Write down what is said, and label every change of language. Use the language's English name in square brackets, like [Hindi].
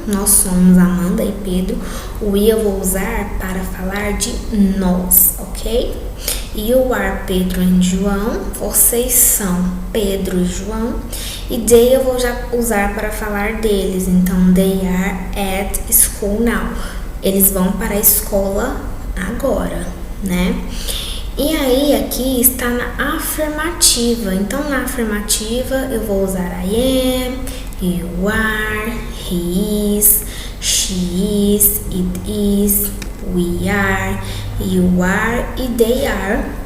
[Portuguese] Nós somos Amanda e Pedro. We eu vou usar para falar de nós, ok? [English] You are Pedro e João. [Portuguese] Vocês são Pedro e João. E they eu vou já usar para falar deles. [English] Então, they are at school now. [Portuguese] Eles vão para a escola agora, né? E aí, aqui está na afirmativa. Então, na afirmativa, eu vou usar [English] I am, you are, he is, she is, it is, we are, you are e they are.